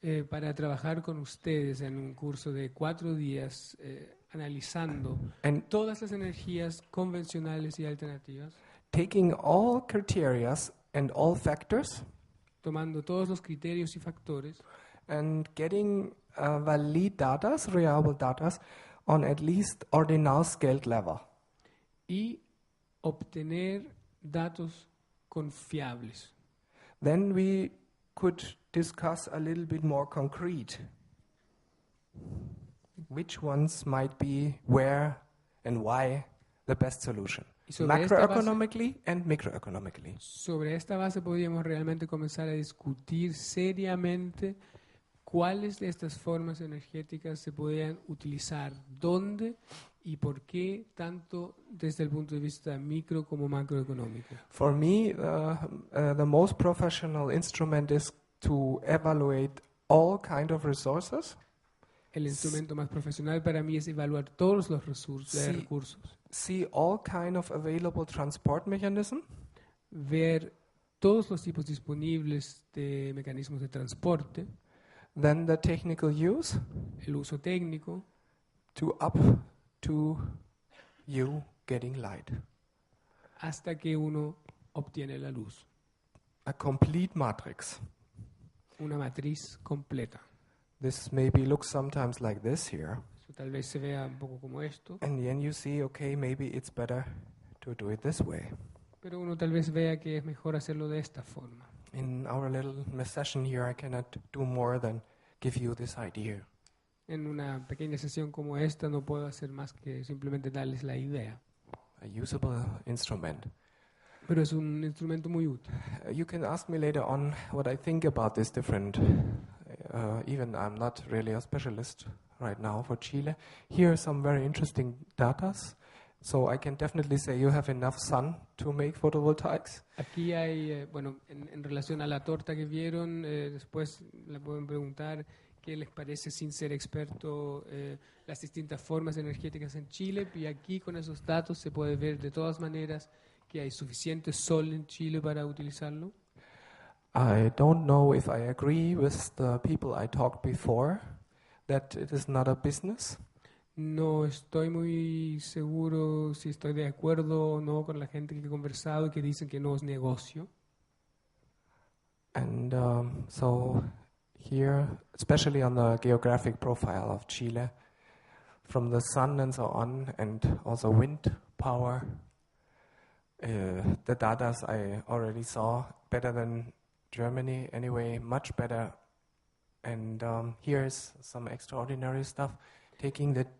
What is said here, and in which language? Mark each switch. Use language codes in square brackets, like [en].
[es] Para trabajar con ustedes en un curso de 4 días analizando todas las energías convencionales y alternativas. [en] Taking all criteria and all factors, [es] tomando todos los criterios y factores, [en] and getting valid data, reliable data, on at least ordinal scaled level. [es] Y obtener datos confiables. [en] Then we could discuss a little bit more concrete which ones might be where and why the best solution. Macroeconomically and microeconomically. [es] Sobre esta base podríamos realmente comenzar a discutir seriamente cuáles de estas formas energéticas se podrían utilizar, dónde y por qué, tanto desde el punto de vista micro como macroeconómico. [en] For me, the most professional instrument is to evaluate all kind of resources. [es] El instrumento más profesional para mí es evaluar todos los recursos. [en] See all kind of available transport mechanism. [es] Ver todos los tipos disponibles de mecanismos de transporte. [en] Then the technical use. [es] El uso técnico. [en] Up to you getting light. [es] Hasta que uno obtiene la luz. [en] A complete matrix. [es] Una matriz completa. [en] This maybe looks sometimes like this here. [es] Tal vez se vea un poco como esto. [en] And then you see, okay, maybe it's better to do it this way. [es] Pero uno tal vez vea que es mejor hacerlo de esta forma. [en] In our little session here, I cannot do more than give you this idea. [es] En una pequeña sesión como esta no puedo hacer más que simplemente darles la idea. [en] A usable instrument. [es] Pero es un instrumento muy útil. [en] You can ask me later on what I think about this different. Even I'm not really a specialist right now for Chile. Here are some very interesting data. So I can definitely say you have enough sun to make photovoltaics. [es] Aquí hay, bueno, en relación a la torta que vieron, después le pueden preguntar qué les parece sin ser experto las distintas formas energéticas en Chile. Y aquí con esos datos se puede ver de todas maneras que hay suficiente sol en Chile para utilizarlo. [en] I don't know if I agree with the people I talked before that it is not a business. [es] No estoy muy seguro si estoy de acuerdo o no con la gente que he conversado y que dicen que no es negocio. [en] And so here, especially on the geographic profile of Chile, from the sun and so on, and also wind power, the data I already saw better than Germany anyway, much better. And here's some extraordinary stuff. Taking the